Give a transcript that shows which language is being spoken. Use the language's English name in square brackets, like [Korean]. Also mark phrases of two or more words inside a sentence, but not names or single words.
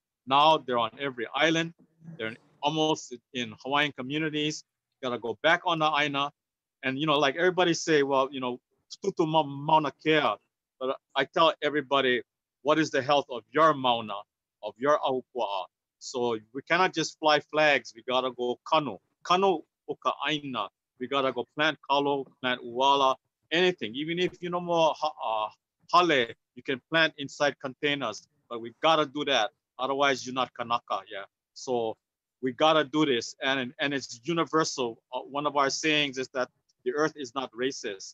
[English] Now they're on every island. They're almost in Hawaiian communities. Gotta go back on the Āina. And, you know, like everybody say, well, you know, [Hawaiian] tutu mauna kea. [English] But I tell everybody, what is the health of your mauna, of your ahupua? So we cannot just fly flags. We gotta go [Hawaiian] kano o ka ʻāina. [English] We gotta go plant kalo, plant uala, anything. Even if you know more hale, you can plant inside containers, but we gotta do that. Otherwise, you're not kanaka, yeah. So we gotta do this, and it's universal. One of our sayings is that the earth is not racist.